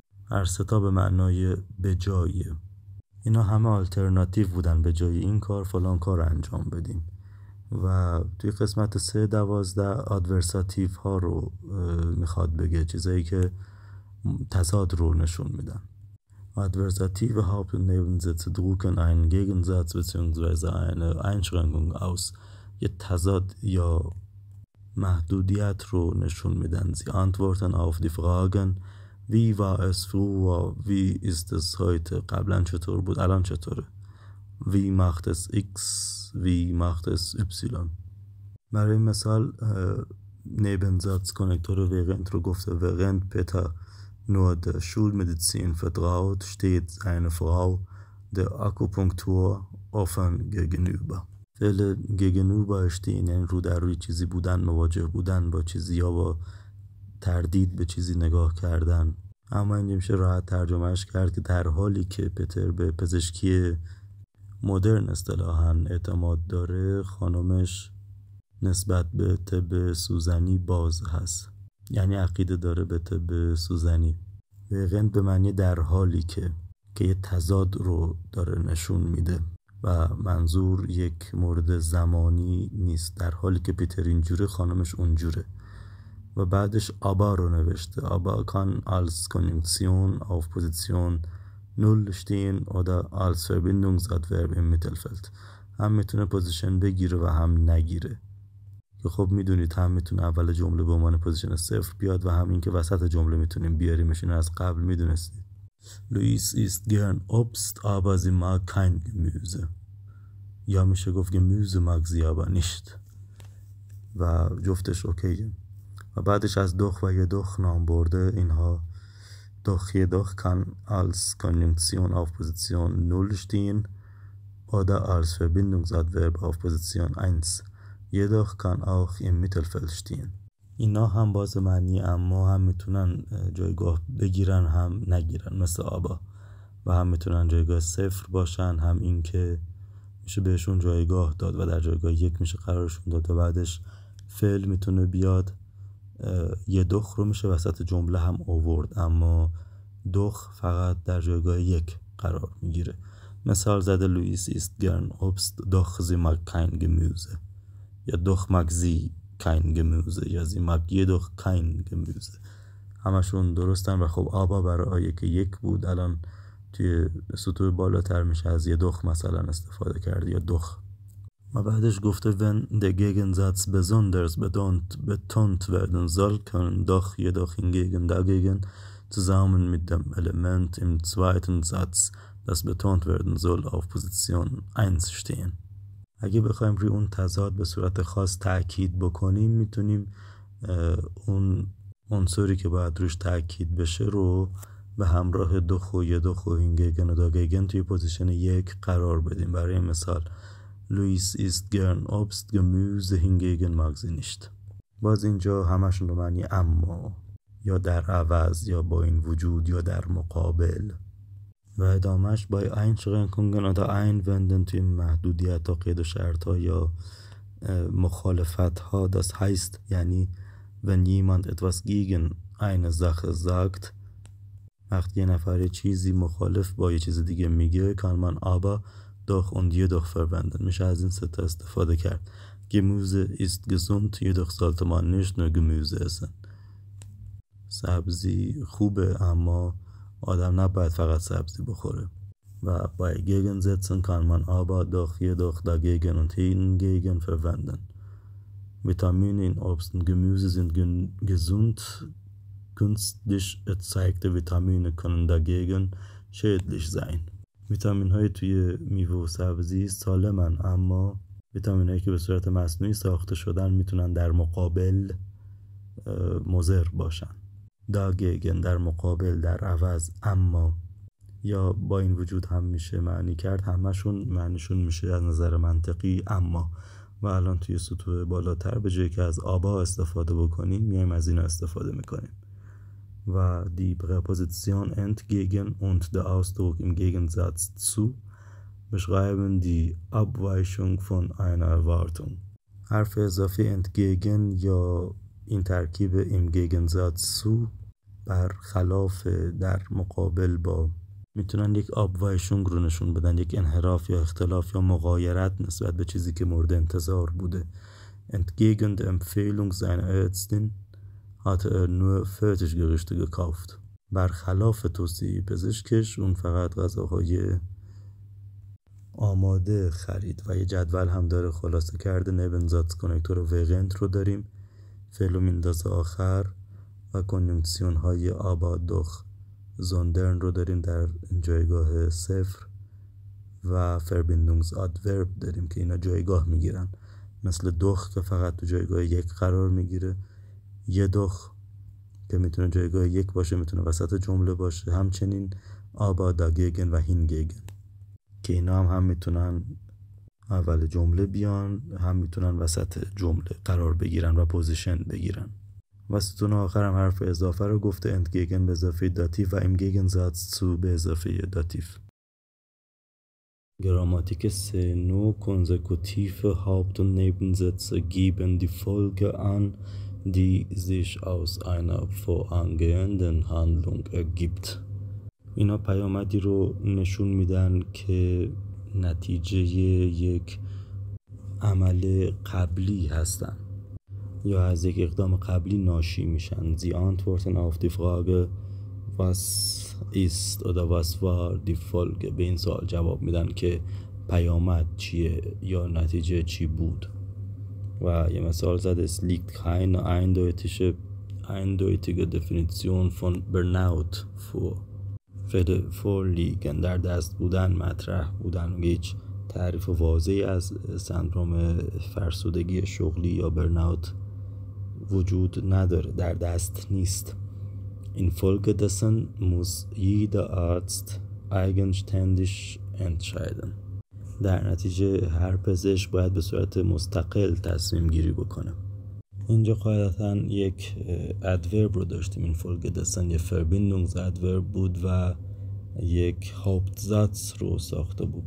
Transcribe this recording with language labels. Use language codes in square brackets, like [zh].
[fa] هر ستا به معنای به جای. اینا همه آلترناتیو بودن، به جای این کار فلان کار انجام بدیم. و توی قسمت 3.12 آدورساتیو ها رو میخواد بگه، چیزایی که تضاد رو نشون میدن. [de] Adversative Haupt- und Nebensätze drucken einen Gegensatz bzw. eine Einschränkung aus. [fa] یه تضاد یا محدودیت رو نشون میدن. [de] Sie antworten auf die Fragen wie war es früher, wie ist es heute. [fa] قبلا چطور بود، الان چطوره. [de] Wie macht es X, wie macht es Y. [fa] برای مثال Nebensatz کنکتور während رو گفته [de] während Peter nur der Schulmedizin vertraut, steht eine Frau der Akupunktur offen gegenüber. [fa] فعل gegenüber stehen یعنی رو در روی چیزی بودن، مواجه بودن با چیزی یا با تردید به چیزی نگاه کردن. اما اینجا میشه راحت ترجمهش کرد که در حالی که پتر به پزشکی مدرن اصطلاحاً اعتماد داره، خانمش نسبت به طب سوزنی باز هست، یعنی عقیده داره به طب سوزنی. وقت به معنی در حالی که یه تضاد رو داره نشون میده و منظور یک مورد زمانی نیست. در حالی که پیتر اینجوره خانمش اونجوره. و بعدش آبا رو نوشته. [de] آبا kann als Konjunktion auf Position 0 stehen oder als Verbindungsadverb im Mittelfeld. [fa] هم میتونه پوزیشن بگیره و هم نگیره. که خب میدونید هم میتونه اول جمله به عنوان پوزیشن 0 بیاد و هم این که وسط جمله میتونیم بیاریمش. اینو از قبل میدونستید. [de] Luis isst gern Obst aber sie mag kein Gemüse. [fa] یا میشه گفت [de] Gemüse mag sie aber nicht. [fa] و جفتش اوکیه. و بعدش از دخ و یه دخ نام برده. اینها [de] doch jedoch kann als Konjunktion auf Position 0 stehen oder als Verbindungsadverb auf Position 1. Jedoch kann auch im Mittelfeld stehen. [fa] اینا هم باز معنی اما هم میتونن جایگاه بگیرن هم نگیرن، مثل آبا، و هم میتونن جایگاه صفر باشن، هم این که میشه بهشون جایگاه داد و در جایگاه یک میشه قرارشون داد و بعدش فعل میتونه بیاد. یه دخ رو میشه وسط جمله هم آورد، اما دخ فقط در جایگاه یک قرار میگیره. مثال زده [de] لوئیس ist gern Obst doch sie mag kein Gemüse، یا doch mag sie kein Gemüse، یا sie mag jedoch kein Gemüse. [fa] همشون درستن و خب آبا برای آیه که یک بود الان توی سطوح بالاتر میشه از یه دخ مثلا استفاده کرد، یا دخ. و بعدش گفته [de] wenn der Gegensatz besonders betont werden soll, können doch jedoch hingegen dagegen zusammen mit dem Element im zweiten Satz, das betont werden soll, auf Position 1 stehen. [fa] اگه بخوایم روی اون تضاد به صورت خاص تأکید بکنیم، میتونیم اون عنصری که باید روش تأکید بشه رو به همراه دخ و یه دخ و هینگگن و داگگن توی پوزیشن یک قرار بدیم. برای مثال [de] Luis ist gern Obst, Gemüse hingegen mag sie nicht. [fa] باز اینجا همشون رو معنی اما، یا در عوض، یا با این وجود، یا در مقابل. و ادامهش [de] bei Einschränkungen oder Einwänden [fa] توی محدودیت ها، قید و شرط ها یا مخالفت ها. [de] Das heißt [fa] یعنی [de] wenn jemand etwas gegen eine Sache sagt، [fa] وقتی یه نفر چیزی مخالف با یه چیز دیگه میگه، [de] kann man aber doch und jedoch verwenden، [fa] میشه از این سه تا استفاده کرد. [de] Gemüse ist gesund, jedoch sollte man nicht nur Gemüse essen. [fa] سبزی خوبه اما آدم نباید فقط سبزی بخوره. [de] و bei Gegensätzen kann man aber doch jedoch dagegen und hingegen verwenden. Vitamine in Obst und Gemüse sind gesund. Künstlich erzeugte Vitamine können dagegen schädlich sein. [fa] ویتامین های توی میوه و سبزی سالمن، اما ویتامین هایی که به صورت مصنوعی ساخته شدن میتونن در مقابل مضر باشن. داگگن در مقابل، در عوض، اما، یا با این وجود هم میشه معنی کرد. همشون معنیشون میشه از نظر منطقی اما. و الان توی سطوح بالاتر به جایی که از آبا استفاده بکنیم میایم از اینا استفاده میکنیم. [de] و die Präposition entgegen und der Ausdruck im Gegensatz zu beschreiben die Abweichung von einer Erwartung. [fa] حرف اضافی entgegen یا این ترکیب im Gegensatz zu برخلاف، در مقابل با، میتونن یک Abweichung رو نشون بدن، یک انحراف یا اختلاف یا مغایرت نسبت به چیزی که مورد انتظار بوده. [de] Entgegen der Empfehlung seiner Ärztin hatte er nur Fertiggerichte gekauft. [fa] برخلاف توصیه پزشکش اون فقط غذاهای آماده خرید. و یه جدول هم داره خلاصه کرده. نبنزاتس کنکتور وگنت رو داریم، فعل و میندازه آخر، و کنجنکسیون های آبا، دخ، زوندرن رو داریم در جایگاه صفر، و فربیندونگز آدورب داریم که اینا جایگاه میگیرن، مثل دخ که فقط تو جایگاه یک قرار میگیره، یه دخ که میتونه جایگاه یک باشه، میتونه وسط جمله باشه، همچنین آبا، داگگن و هینگگن که اینا هم میتونن اول جمله بیان، هم میتونن وسط جمله قرار بگیرن و پوزیشن بگیرن. و ستون آخر هم حرف اضافه رو گفته، انتگگن به اضافه داتیف و im Gegensatz zu به اضافه داتیف. [de] Grammatik [fa] سه نوع [de] konsekutive Haupt- und Nebensätze geben die Folge an, die sich aus einer vorangehenden Handlung ergibt. [fa] اینا پیامدی رو نشون میدن که نتیجه یک عمل قبلی هستن یا از یک اقدام قبلی ناشی میشن. [de] Sie antworten auf die Frage was ist oder was war die Folge. [fa] به این سوال جواب میدن که پیامد چیه یا نتیجه چی بود. و یه مثال زده [de] es liegt keine eindeutige Definition von Burnout vor. [fa] vorliegen در دست بودن، مطرح بودن، و هیچ تعریف واضحی از سندروم فرسودگی شغلی یا برناوت وجود نداره، در دست نیست. [de] Infolgedessen muss jeder Arzt eigenständig entscheiden. [fa] در نتیجه هر پزشک باید به صورت مستقل تصمیم گیری بکنه. اینجا قاعدتا یک ادورب رو داشتیم. این folgedessen یه Verbindungsادورب بود و یک Hauptsatz رو ساخته بود.